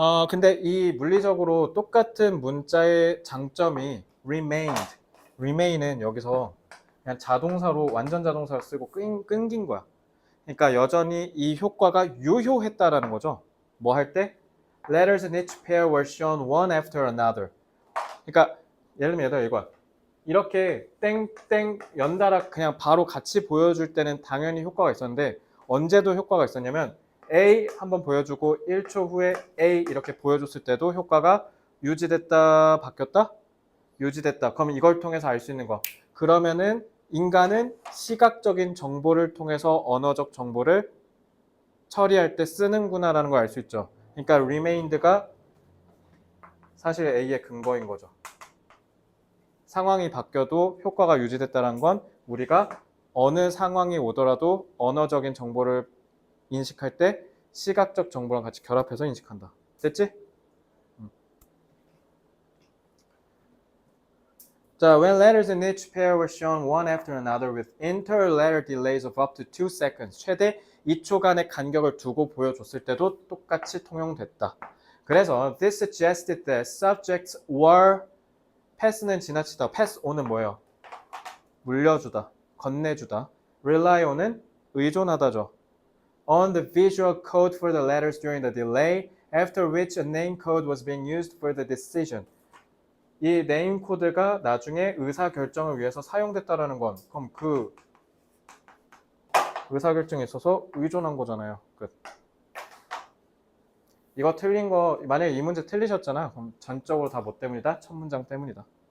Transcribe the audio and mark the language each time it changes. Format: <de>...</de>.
<ko>근데 이 물리적으로 똑같은 문자의 장점이 remain은 여기서 그냥 자동사로 완전 자동사를 쓰고 끊긴 거야. 그러니까 여전히 이 효과가 유효했다라는 거죠. 뭐 할 때?</ko> <en>Letters in each pair were shown one after another.</en> <ko>그러니까 예를 들면 얘들아 이거야. 이렇게 땡땡 연달아 그냥 바로 같이 보여줄 때는 당연히 효과가 있었는데 언제도 효과가 있었냐면 A 한번 보여주고 1초 후에 A 이렇게 보여줬을 때도 효과가 유지됐다 바뀌었다? 유지됐다. 그럼 이걸 통해서 알 수 있는 거. 그러면은 인간은 시각적인 정보를 통해서 언어적 정보를 처리할 때 쓰는구나라는 걸 알 수 있죠. 그러니까 remained가 사실 A의 근거인 거죠. 상황이 바뀌어도 효과가 유지됐다는 건 우리가 어느 상황이 오더라도 언어적인 정보를 인식할 때 시각적 정보랑 같이 결합해서 인식한다. 됐지?</ko> <en>자, when letters in each pair were shown one after another with inter-letter delays of up to 2 seconds,</en> <ko>최대 2초간의 간격을 두고 보여줬을 때도 똑같이 통용됐다. 그래서</ko> <en>this suggested that subjects were pass는</en> <ko>지나치다,</ko> <en>pass on은</en> <ko>뭐예요? 물려주다, 건네주다. rely on은 의존하다죠.</ko> <en>on the visual code for the letters during the delay, after which a name code was being used for the decision.</en> <ko>이 네임 코드가 나중에 의사 결정을 위해서 사용됐다라는 건 그럼 그 의사 결정에 있어서 의존한 거잖아요. 끝. 이거 틀린 거 만약에 이 문제 틀리셨잖아. 그럼 전적으로 다 뭐 때문이다? 첫 문장 때문이다.</ko>